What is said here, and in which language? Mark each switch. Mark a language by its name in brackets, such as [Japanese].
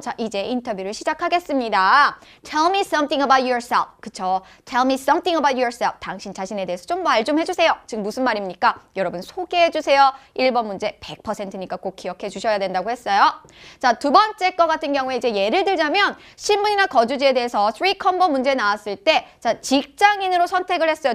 [Korean] 자, 이제 인터뷰를 시작하겠습니다. [English] Tell me something about yourself. [Korean] 그쵸? [English] Tell me something about yourself. [Korean] 당신 자신에 대해서 좀 말 좀 해주세요. 지금 무슨 말입니까? 여러분 소개해주세요. 1번 문제 100%니까 꼭 기억해 주셔야 된다고 했어요. 자, 두 번째 거 같은 경우에 이제 예를 들자면 신분이나 거주지에 대해서 3 콤보 문제 나왔을 때 자, 직장인으로 선택을 했어요.